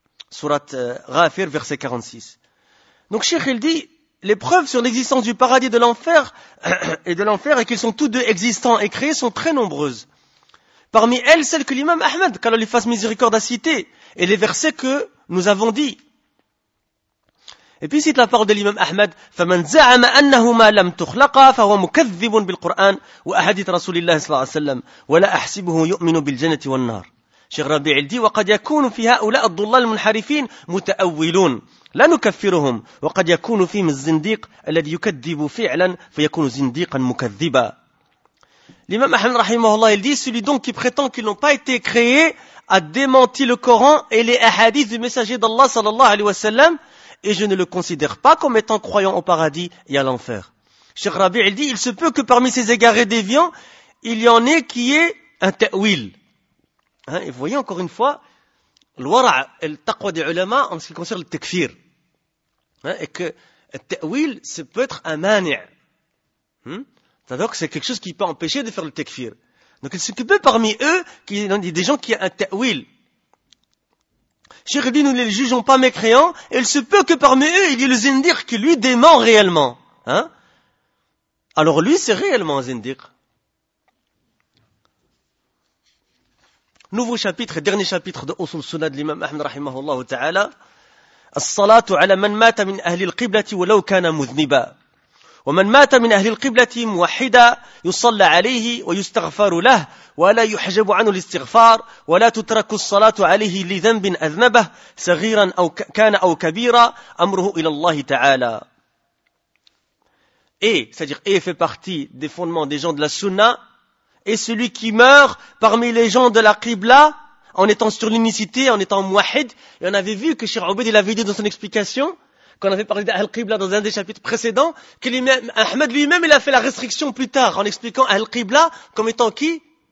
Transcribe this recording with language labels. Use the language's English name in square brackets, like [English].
[French] Surat Ghafir, verset 46. Donc, Cheikh, il dit, les preuves sur l'existence du paradis de l'enfer et qu'ils sont tous deux existants et créés sont très nombreuses. Parmi elles, celles que l'imam Ahmed, qu'Allah lui fasse miséricorde, a citées et les versets que nous avons dit. Et puis, il cite la parole de l'imam Ahmed, [Arabic] فَمَنْ زَعَمَ أَنَّهُمَا لَمْ تُخْلَقَا فَهُوَ مُكَذِّبٌ بِالْقُرْآنِ وَأَحَدِثَ رَسُولِ اللَّهِ صَلَّى اللَّهُ عَلَيْهِ وَسَلَّمَ وَلَا أَحْسِبُهُ يُؤْمِنُ بِالْجَنَّةِ وَالنَّارِ. Cheikh Rabi' [French] il dit, [Arabic] وَقَدْ يَكُونُ فِي هَؤُلَاءَ الضُّلَّالِ الْمُنْحَرِفِينَ مُتَأَوِّلُونَ لَا نُكَفِّرُهُمْ وَقَدْ يَكُونُ فِيهِمْ الزِّنْدِيقَ الَّذِي يُكَذِّبُ فِعْلًا فَيَكُونُ زِنْدِيقًا مُكَذِّبًا. [French] L'imam Ahmed rahimahullah il dit, celui donc qui prétend qu'ils n'ont pas été créés a démenti le Coran et les hadiths du messager d'Allah sallallahu alayhi wa sallam et je ne le considère pas comme étant croyant au paradis et à l'enfer. Cheikh Rabi' il dit, il se peut que parmi ces égarés déviants, il y en ait qui aient un ta'wil. Hein, et vous voyez encore une fois, [Arabic] الورع التقوى دي علماء [French] en ce qui concerne le takfir. Et que le ta'wil, ça peut être un mani'. C'est-à-dire que c'est quelque chose qui peut empêcher de faire le takfir. Donc il s'occupe parmi eux qu'il y a des gens qui ont un ta'wil. Cheikh dit, nous ne les jugeons pas mécréants, et il se peut que parmi eux, il y ait le zindir qui lui dément réellement. Hein? Alors lui, c'est réellement un zindir. Nouveau chapitre, dernier chapitre de Usul Sunna de l'imam Ahmed rahimahullah ta'ala. [Arabic] As-salatu ala man mata min ahli al-qiblati wa law kana mudhniba. ومن مات من أهل القبلة موحدا يصلى عليه ويستغفر له ولا يحجب عنه الاستغفار ولا تترك الصلاة عليه لذنب أذنبه صغيرا أو كان أو كبيرا أمره إلى الله تعالى. [French] Et c'est-à-dire et fait partie des fondements des gens de la Sunna, et celui qui meurt parmi les gens de la Qibla en étant sur l'unicité, en étant mouahid, et on avait vu que Cheikh Obed il avait dit dans son explication qu'on avait parlé d'Ahl Qibla dans un des chapitres précédents, que l'imam Ahmed lui-même, il a fait la restriction plus tard, en expliquant Ahl Qibla comme étant qui?